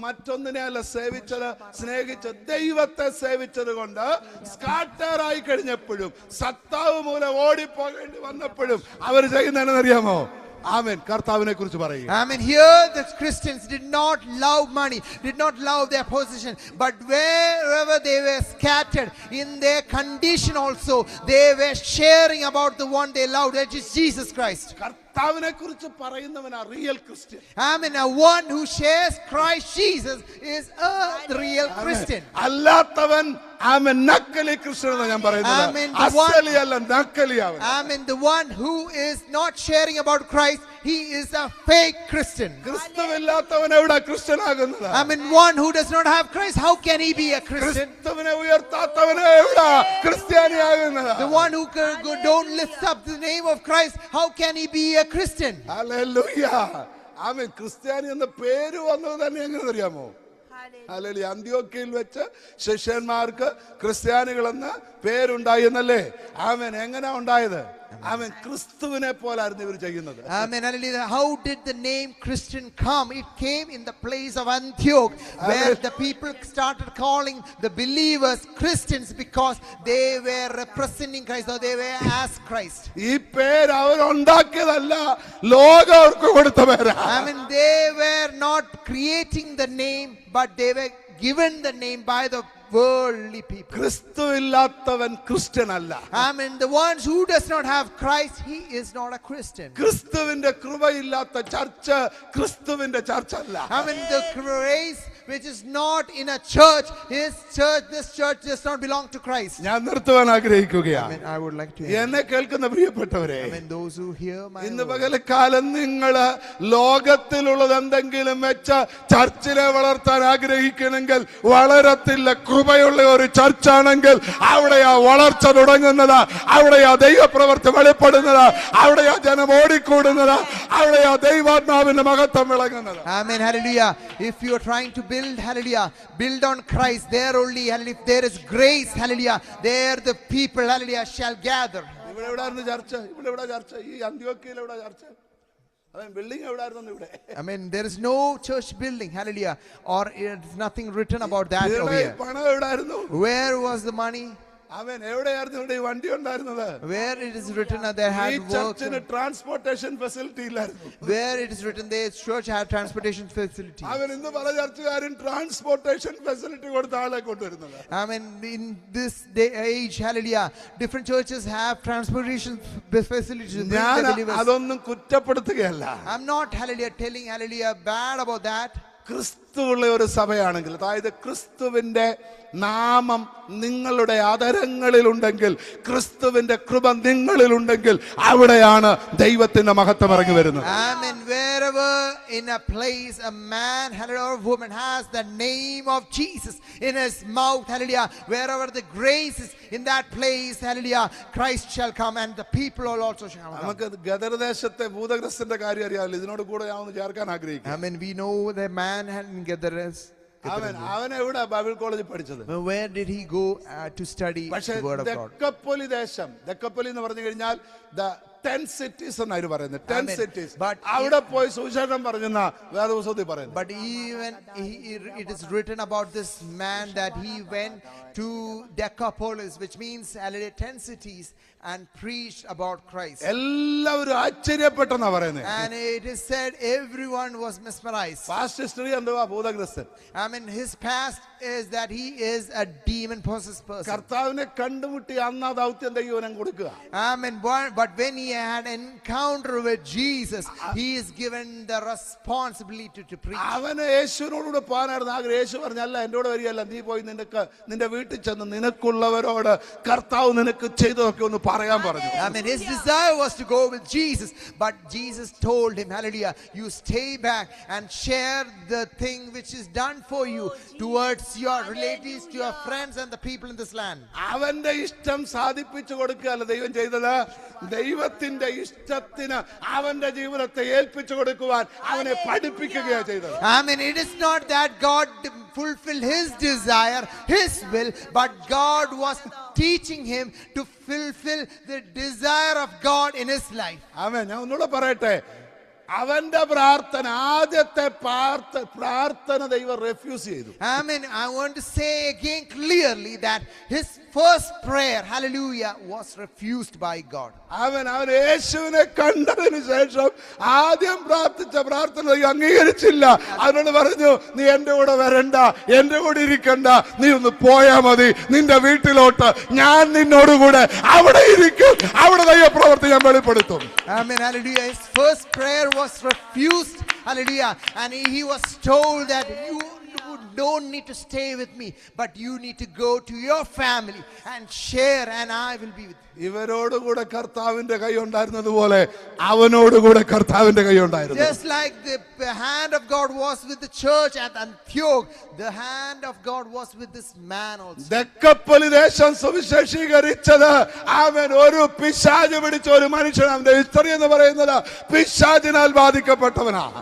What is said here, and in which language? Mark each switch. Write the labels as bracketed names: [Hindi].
[Malayalam] മറ്റൊന്നിനെ അല്ല സേവിച്ചത്, സ്നേഹിച്ചത് ദൈവത്തെ സേവിച്ചത് കൊണ്ട് സ്കാറ്ററായി കഴിഞ്ഞപ്പോഴും സത്താവ് മൂലം ഓടിപ്പോകേണ്ടി വന്നപ്പോഴും അവർ ചെയ്യുന്നതെന്നറിയാമോ? ആമേൻ. കർത്താവിനെ കുറിച്ച് പറയുക. [English] I mean, here the Christians did not love money, did not love their position, but wherever they were scattered in their condition also, they were sharing about the one they loved, that is Jesus Christ. [Malayalam] കർത്താവിനെ കുറിച്ച് പറയുന്നവനാ [English] Real Christian. I mean, one who shares Christ Jesus is a real Christian. [Malayalam] അല്ലാത്തവൻ amen നക്കലി Christian എന്നാണ് ഞാൻ പറയുന്നത്. ആമേൻ. അസലിയല്ല, നക്കലിയാവൻ. [English] I mean, the one who is not sharing about Christ, he is a fake Christian. [Malayalam] ക്രിസ്തുവില്ലാത്തവൻ എവിടെ ക്രിസ്ത്യനാകുന്നത്? [English] I mean, one who does not have Christ, how can he be a Christian? [Malayalam] ക്രിസ്തുവിനെ ഉയർത്താത്തവനെ എവിടെ ക്രിസ്ത്യാനിയാകുന്നത്? [English] The one who don't lift up the name of Christ, how can he be a Christian? [Malayalam] Hallelujah. ആമേൻ. ക്രിസ്ത്യാനി എന്ന പേര് വന്നത് തന്നെ എങ്ങനെ അറിയാമോ? Hallelujah. അന്ത്യോക്യയിൽ വെച്ച് ശിഷ്യന്മാർക്ക് ക്രിസ്ത്യാനികളെന്ന് പേരുണ്ടായി എന്നല്ലേ? ആമേൻ. എങ്ങനെ ഉണ്ടായത്? ആമേൻ. ക്രിസ്തുവിനെ പോലായിരുന്നു ഇവർ ചെയ്യുന്നത്. [English] Amen. Hallelujah. How did the name Christian come? It came in the place of Antioch, where the people started calling the believers Christians because they were representing Christ, or they were as Christ. [Malayalam] ഈ പേര് അവരുണ്ടാക്കിയതല്ല, ലോകം അവർക്ക് കൊടുത്ത പേരാ. [English] I mean, they were not creating the name, but they were given the name by the worldly people. [Malayalam] ക്രിസ്തുവില്ലാത്തവൻ Christian അല്ല. [English] I mean, the ones who does not have Christ, he is not a Christian. [Malayalam] ക്രിസ്തുവിന്റെ കൃപയില്ലാത്ത church ക്രിസ്തുവിന്റെ church അല്ല. [English] I mean, the grace which is not in a church, this church does not belong to Christ. [Malayalam] ഞാൻ നിർത്തുവാൻ ആഗ്രഹിക്കുകയാണ്. [English] I mean, I would like to [Malayalam] എന്നെ കേൾക്കുന്ന പ്രിയപ്പെട്ടവരെ, [English] I mean, those who hear my [Malayalam] ഇന്ന് [English] word. [Malayalam] പകൽക്കാലം നിങ്ങള് ലോകത്തിലുള്ളത് എന്തെങ്കിലും വെച്ച് ചർച്ചിനെ വളർത്താൻ ആഗ്രഹിക്കണമെങ്കിൽ വളരത്തില്ല. കൃപയുള്ള ഒരു ചർച്ചാണെങ്കിൽ അവിടെയാ വളർച്ച തുടങ്ങുന്നത്, അവിടെയാ ദൈവപ്രവൃത്തി വെളിപ്പെടുന്നത്, അവിടെയാ ജനം ഓടിക്കൂടുന്നത്, അവിടെയാ ദൈവാത്മാവിന്റെ മഹത്വം വിളങ്ങുന്നത്. [English] Amen. Hallelujah. If you are trying to build, hallelujah, build on Christ, there only, hallelujah, if there is grace, hallelujah, there the people, hallelujah, shall gather. [Malayalam] ഇവിടെ എവിടായിരുന്നു ചർച്ച? ഇവിടെ ചർച്ച? ഈ അന്ത്യോക്യയിൽ എവിടെ ചർച്ച? ബിൽഡിംഗ് എവിടായിരുന്നു ഇവിടെ? [English] I mean, there is no church building, hallelujah, or it's nothing written about that over here. [Malayalam] പണം എവിടായിരുന്നു? [English] Where was the money? [Malayalam] അവൻ എവിടെയായിരുന്നു ഇവിടെ ഈ വണ്ടി ഉണ്ടായിരുന്നത്? [English] Where it is written that they [Malayalam] ഈ [English] had work. [Malayalam] ചർച്ചിന് [English] transportation facility [Malayalam] ഇല്ലായിരുന്നു. [English] Where it is written the church had transportation facility. [Malayalam] അവൻ ഇന്ന് പല ചർച്ചുകാരും [English] transportation facility [Malayalam] കൊടുത്ത ആളെ കൊണ്ടുവരുന്നത്. [English] I mean, in this day age, hallelujah, different churches have transportation facilities to bring the [Malayalam] ഞാൻ [English] believers. [Malayalam] അതൊന്നും കുറ്റപ്പെടുത്തുകയല്ല. [English] I'm not, hallelujah, telling, hallelujah, bad about that. [Malayalam] ക്രിസ്തു ക്രിസ്തുവുള്ള ഒരു സഭയാണെങ്കിൽ, അതായത് ക്രിസ്തുവിന്റെ നാമം നിങ്ങളുടെ അതരങ്ങളിലുണ്ടെങ്കിൽ, ക്രിസ്തുവിന്റെ കൃപ നിങ്ങളിലുണ്ടെങ്കിൽ, അവിടെയാണ് ദൈവത്തിന്റെ മഹത്വം ഇറങ്ങി വരുന്നത്. [English] Amen. Wherever in a place a man, hallelujah, or woman has the name of Jesus in his mouth, hallelujah, wherever the grace is in that place, hallelujah, Christ shall come and the people will also shall come. [Malayalam] നമുക്ക് ഗദർദേശത്തെ ഭൂതഗ്രസ്തന്റെ കാര്യം അറിയാമല്ലോ, ഇതിനോട് കൂടെ ഞാൻ ഒന്ന് ചേർക്കാൻ ആഗ്രഹിക്കുന്നു. [English] Amen. We know the man had in Gadarus. [Malayalam] അവൻ എവിടെ ബൈബിൾ കോളേജിൽ പഠിച്ചത്? [English] Where did he go to study [Malayalam] പക്ഷേ [English] the word of God? [Malayalam] ദക്കപ്പൊലി ദേശം, ദക്കപ്പൊലി എന്ന് പറഞ്ഞു കഴിഞ്ഞാൽ [English] the 10 cities [Malayalam] എന്നാണ് പറയുന്നത്. [English] 10 cities. But [Malayalam] അവിടെ പോയി സുവിശേഷം പറഞ്ഞെന്ന വേദപുസ്തകത്തിൽ പറയുന്നത്. [English] But even it is written about this man that he went to Decapolis, which means 10 cities, and preached about Christ. [Malayalam] എല്ലാവരും ആശ്ചര്യപ്പെട്ടെന്നാ പറയുന്നത്. [English] And it is said everyone was mesmerized. Past history [Malayalam] എന്തുവാ? ഭൂതഗ്രസ്തൻ. [English] I mean, his past is that he is a demon possessed person. [Malayalam] കർത്താവിനെ കണ്ടുമുട്ടി അന്ന് ആ ദൗത്യം ദൈവം കൊടുക്കുക. [English] Amen. But when he had an encounter with Jesus, he is given the responsibility to preach. [Malayalam] അവന് യേശുവിനോടുകൂടെ പോകാനായിരുന്നു ആഗ്രഹം. യേശു പറഞ്ഞല്ല, എൻ്റെ കൂടെ വരികയല്ല, നീ പോയി നിന്റെ വീട്ടിൽ ചെന്ന് നിനക്കുള്ളവരോട് കർത്താവ് നിനക്ക് ചെയ്തതൊക്കെ ഒന്ന് പറയാൻ പറഞ്ഞു. [English] I mean, his desire was to go with Jesus, but Jesus told him, hallelujah, you stay back and share the thing which is done for you towards your relatives, to your friends and the people in this land. [Malayalam] അവന്റെ ഇഷ്ടം സാധിപ്പിച്ചു കൊടുക്കുകയല്ല ദൈവം ചെയ്തത്, ദൈവത്തിന്റെ ഇഷ്ടത്തിന് അവന്റെ ജീവിതത്തെ ഏൽപ്പിച്ചു കൊടുക്കുവാൻ അവനെ പഠിപ്പിക്കുകയാണ് ചെയ്തത്. [English] I mean, it is not that God fulfilled his desire, his will, but God was teaching him to fulfill the desire of God in his life. [Malayalam] ആമേൻ. ഞാൻ ഒന്നുകൂടെ പറയട്ടെ, അവന്റെ പ്രാർത്ഥന, ആദ്യത്തെ പ്രാർത്ഥന ദൈവം റെഫ്യൂസ് ചെയ്തു. [English] I mean, I want to say again clearly that his first prayer, hallelujah, was refused by God. [Malayalam] അവൻ യേശുവിനെ കണ്ടതിന് ശേഷം ആദ്യം പ്രാർത്ഥിച്ച പ്രാർത്ഥന ദൈവം അംഗീകരിച്ചില്ല. അവനോട് പറഞ്ഞു, നീ എന്റെ കൂടെ വരണ്ട, എന്റെ കൂടെ ഇരിക്കണ്ട, നീ ഒന്ന് പോയാ മതി നിന്റെ വീട്ടിലോട്ട്, ഞാൻ നിന്നോടുകൂടെ അവിടെ ഇരിക്കും, അവിടെ ദൈവപ്രവൃത്തി ഞാൻ വെളിപ്പെടുത്തും. [English] Amen, hallelujah. His first prayer was refused, hallelujah, and he was told that you don't need to stay with me, but you need to go to your family and share, and I will be with you. [Malayalam] ഇവരോടുകൂടെ കർത്താവിന്റെ കൈ ഉണ്ടായിരുന്നതുപോലെ അവനോടുകൂടെ കർത്താവിന്റെ കൈ ഉണ്ടായിരുന്നു. [English] Just like the hand of God was with the church at Antioch, the hand of God was with this man also. [Malayalam] ദക്കപ്പൊലി ദേശം സുവിശേഷീകരിച്ചത് അവൻ ഒരു പിശാച് പിടിച്ച ഒരു മനുഷ്യൻ. അവന്റെ ഹിസ്റ്ററി എന്ന് പറയുന്നത് പിശാചിനാൽ ബാധിക്കപ്പെട്ടവനാണ്.